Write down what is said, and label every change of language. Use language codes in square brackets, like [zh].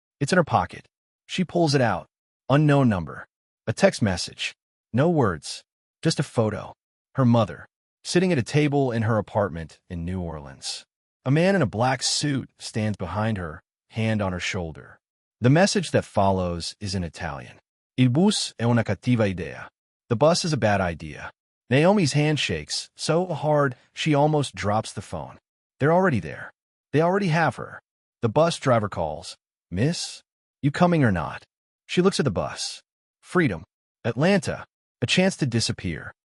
[en] It's in her pocket. She pulls it out. Unknown number. A text message. No words. Just a photo. Her mother, sitting at a table in her apartment in New Orleans. A man in a black suit stands behind her, hand on her shoulder. The message that follows is in Italian. [it] Il bus è una cattiva idea. [en] The bus is a bad idea. Naomi's hand shakes so hard she almost drops the phone. They're already there. They already have her. The bus driver calls. Miss? You coming or not? She looks at the bus. Freedom. Atlanta. A chance to disappear.